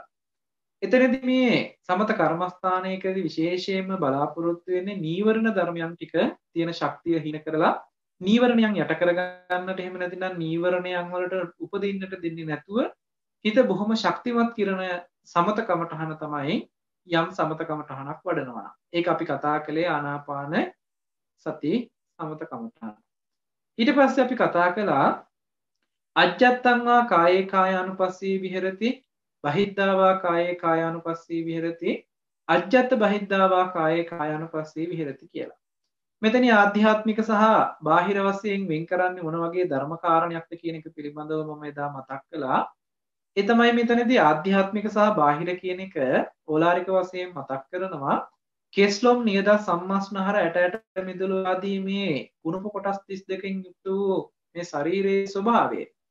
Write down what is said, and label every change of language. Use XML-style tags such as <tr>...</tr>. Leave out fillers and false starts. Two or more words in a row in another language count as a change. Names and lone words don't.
<si>එතනදී මේ සමත කර්මස්ථානයකදී විශේෂයෙන්ම බලාපොරොත්තු වෙන්නේ නීවරණ ධර්මයන් ටික තියෙන ශක්තිය හිණ කරලා නීවරණයන් යට කරගන්නට එහෙම නැතිනම් නීවරණයන් වලට උපදින්නට දෙන්නේ නැතුව හිත බොහොම ශක්තිමත් කිරණ සමත කමඨහන තමයි යම් සමත කමඨහනක් වඩනවා. ඒක අපි කතා කළේ ආනාපාන සති සමත කමඨහන. ඊට පස්සේ අපි කතා කළා</si> <pi>අජ්ජත්තං වා කායේ කායානුපස්සී විහෙරති බහිද්ධා වා කායේ කායානුපස්සී විහෙරති අජ්ජත් බහිද්ධා වා කායේ කායානුපස්සී විහෙරති කියලා.</pi> <si>මෙතන ආධ්‍යාත්මික සහ බාහිර වශයෙන් වෙන් කරන්නේ මොන වගේ ධර්ම කාරණයක්ද කියන එක පිළිබඳව මම එදා මතක් කළා. ඒ තමයි මෙතනදී ආධ්‍යාත්මික සහ බාහිර කියන එක ඕලාරික වශයෙන් මතක් කරනවා. කෙස්ලොම් නියද සම්මස්නහර ඇට මිදුළු ආදී මේ කුණප කොටස් 32කින් යුක්ත වූ මේ ශරීරයේ ස්වභාවය.</si>